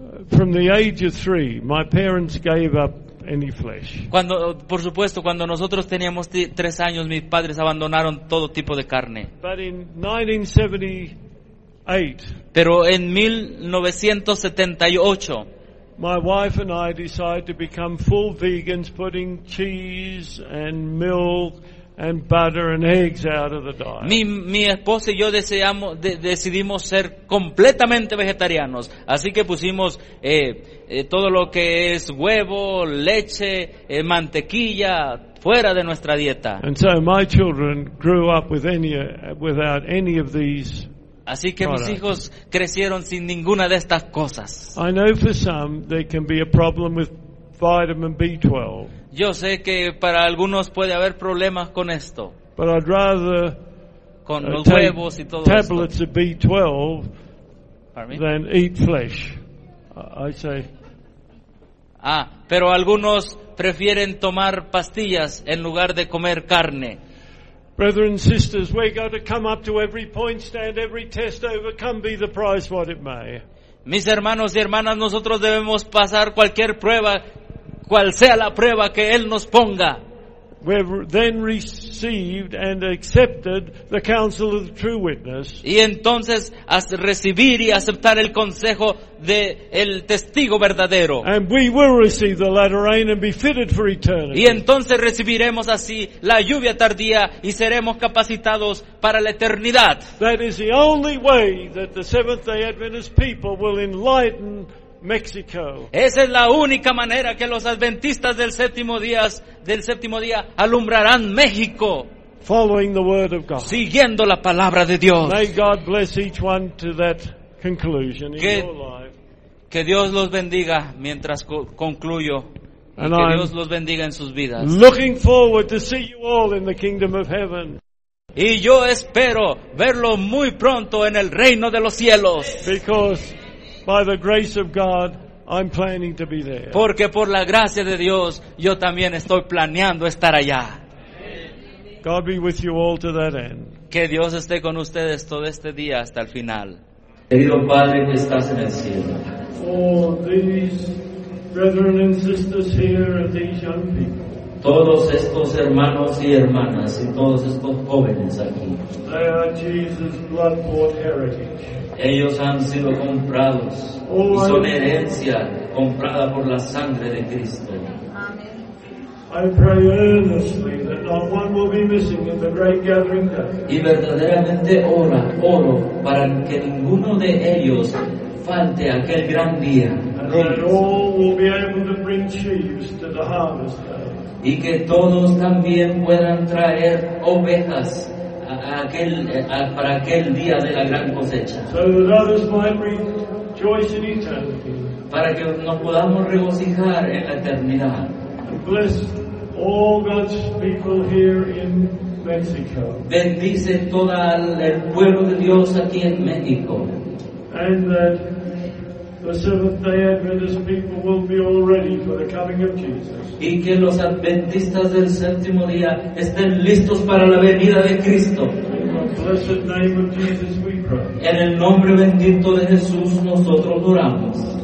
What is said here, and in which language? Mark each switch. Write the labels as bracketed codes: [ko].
[en] From the age of 3, my parents gave up any flesh. [es] Cuando, por supuesto, cuando nosotros teníamos 3 años, mis padres abandonaron todo tipo de carne. [en] But in 1978. [es] Pero en 1978, [en] my wife and I decided to become full vegans, putting cheese and milk and butter and eggs out of the diet. [es] Mi esposa y yo decidimos ser completamente vegetarianos, así que pusimos todo lo que es huevo, leche, mantequilla fuera de nuestra dieta. [en] And so my children grew up without any of these. [es] Así que mis hijos crecieron sin ninguna de estas cosas. [en] I know for some there can be a problem with vitamin B12. [es] Yo sé que para algunos puede haber problemas con esto. [en] But I'd rather [es] con los huevos y todo eso. [en] Tablets of B12 than eat flesh. I say. [es] Ah, pero algunos prefieren tomar pastillas en lugar de comer carne. [en] Brothers and sisters, we're going to come up to every point, stand every test, overcome, be the prize what it may. [es] Mis hermanos y hermanas, nosotros debemos pasar cualquier prueba, cual sea la prueba que Él nos ponga. [en] we've then received and accepted the counsel of the true witness. [es] Y entonces recibir y aceptar el consejo de el testigo verdadero. [en] And we will receive the latter rain and be fitted for eternity. [es] Y entonces recibiremos así la lluvia tardía y seremos capacitados para la eternidad. [en] That is the only way that the Seventh-day Adventist people will enlighten Mexico. [es] Esa es la única manera que los adventistas del séptimo día alumbrarán México. [en] Following the word of God. [es] Siguiendo la palabra de Dios. [en] May God bless each one to that conclusion in your life. [es] Que Dios los bendiga mientras concluyo. [en] And [es] que [en] I'm [es] Dios los bendiga en sus vidas. [en] Looking forward to see you all in the kingdom of heaven. [es] Y yo espero verlo muy pronto en el reino de los cielos. [en] Because by the grace of God, I'm planning to be there. [es] Porque por la gracia de Dios, yo también estoy planeando estar allá. [en] God be with you all to that end. [es] Que Dios esté con ustedes todo este día hasta el final. Querido Padre que estás en el cielo. [en] For these brethren and sisters here and these young people. [es] Todos estos hermanos y hermanas y todos estos jóvenes aquí. [en] They are Jesus' blood-bought heritage. [es] Ellos han sido comprados y son herencia comprada por la sangre de Cristo. [en] I pray earnestly that not one will be missing in the great gathering day. [es] Y verdaderamente oro para que ninguno de ellos falte aquel gran día. [en] And that all will be able to bring sheaves to the harvest day. [es] Y que todos también puedan traer ovejas para aquel día de la gran cosecha. [en] So that others might rejoice in eternity. [es] Para que nos podamos regocijar en la eternidad. [en] And bless all God's people here in Mexico. [es] Bendice todo el pueblo de Dios aquí en México. [en] And that the Seventh-day Adventist people will be all ready for the coming of Jesus. [es] Y que los adventistas del séptimo día estén listos para la venida de Cristo. [en] In the blessed name of Jesus we pray. [es] En el nombre bendito de Jesús nosotros oramos.